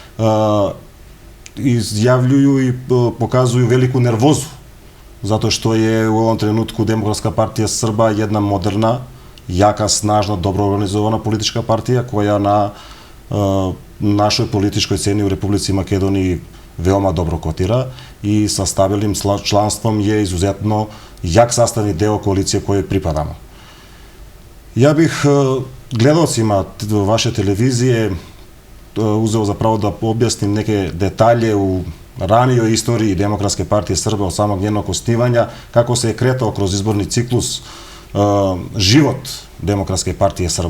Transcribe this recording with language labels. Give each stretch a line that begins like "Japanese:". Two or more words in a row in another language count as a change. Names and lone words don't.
Serbian: изјавлjuju и показуju велику нервозу, затоа што е у овом тренутку Демократска партија Срба една модерна, јака, снажна, добро организована политичка партија која на нашој политичкој сцени у Републици Македонија veoma dobro kotira i sa stabilnim članstvom je izuzetno jak sastavni deo koalicije kojoj pripadamo. Ja bih gledalcima vaše televizije uzeo za pravo da objasnim neke detalje u ranijoj istoriji Demokratske partije Srba od samog njenog osnivanja, kako se je kretao kroz izborni ciklus život Demokratske partije Srba.